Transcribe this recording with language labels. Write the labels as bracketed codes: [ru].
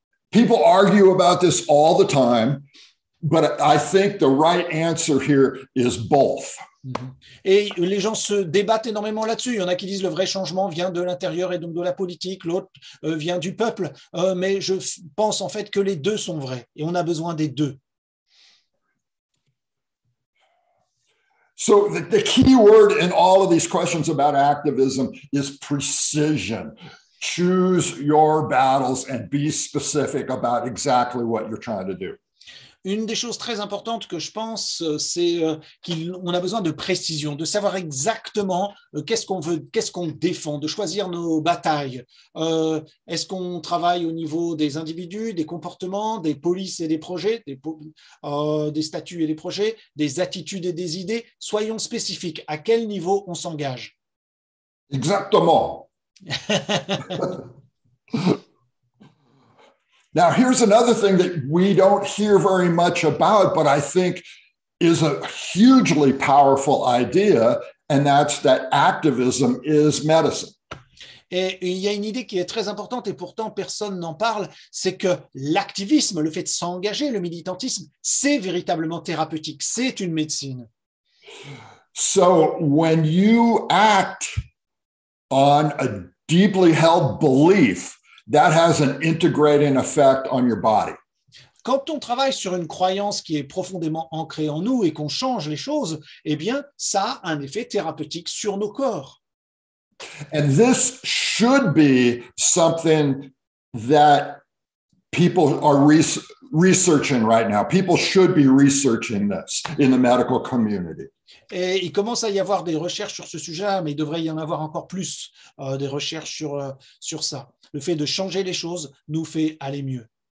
[en] People argue about this all the time, but I think the right answer here is both. [fr] Et les gens se débattent énormément là-dessus. Il y en a qui disent le vrai changement vient de l'intérieur et donc de la politique, l'autre vient du peuple. Mais je pense en fait que les deux sont vrais et on a besoin des deux. [en] So the key word in all of these questions about activism is precision. Choose your battles and be specific about exactly what you're trying to do. [fr] Une des choses très importantes que je pense, c'est qu'on a besoin de précision, de savoir exactement qu'est-ce qu'on veut, qu'est-ce qu'on défend, de choisir nos batailles. Est-ce qu'on travaille au niveau des individus, des comportements, des polices et des projets, des statuts et des projets, des attitudes et des idées? Soyons spécifiques. À quel niveau on s'engage? Exactement. [en] Now, here's another thing that we don't hear very much about, but I think is a hugely powerful idea, and that's that activism is medicine. [fr] Et il y a une idée qui est très importante et pourtant personne n'en parle, c'est que l'activisme, le fait de s'engager, le militantisme, c'est véritablement thérapeutique, c'est une médecine. [en] So when you act on a deeply held belief, that has an integrating effect on your body. [fr] Quand on travaille sur une croyance qui est profondément ancrée en nous et qu'on change les choses, eh bien, ça a un effet thérapeutique sur nos corps. [en] And this should be something that people are researching right now. People should be researching this in the medical community. [fr] Et il commence à y avoir des recherches sur ce sujet, mais il devrait y en avoir encore plus des recherches sur ça. Le fait de changer les choses nous fait aller mieux.